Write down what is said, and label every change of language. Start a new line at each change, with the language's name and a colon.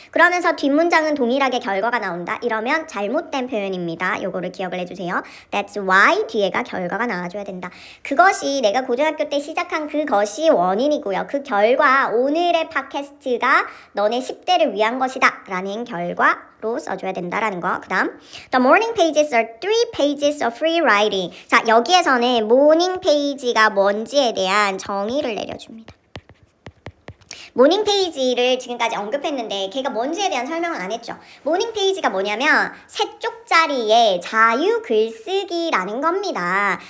Korean: 그러면서 뒷문장은 동일하게 결과가 나온다. 이러면 잘못된 표현입니다. 요거를 기억을 해주세요.
English: That's why
Korean: 뒤에가 결과가 나와줘야 된다. 그것이 내가 고등학교 때 시작한 그것이 원인이고요. 그 결과 오늘의 팟캐스트가 너네 10대를 위한 것이다. 라는 결과로 써줘야 된다라는 거. 그 다음
English: The morning pages are 3 pages of free writing.
Korean: 자, 여기에서는 morning page가 뭔지에 대한 정의를 내려줍니다. 모닝 페이지를 지금까지 언급했는데 걔가 뭔지에 대한 설명은 안 했죠. 모닝 페이지가 뭐냐면 세 쪽짜리의 자유 글쓰기라는 겁니다.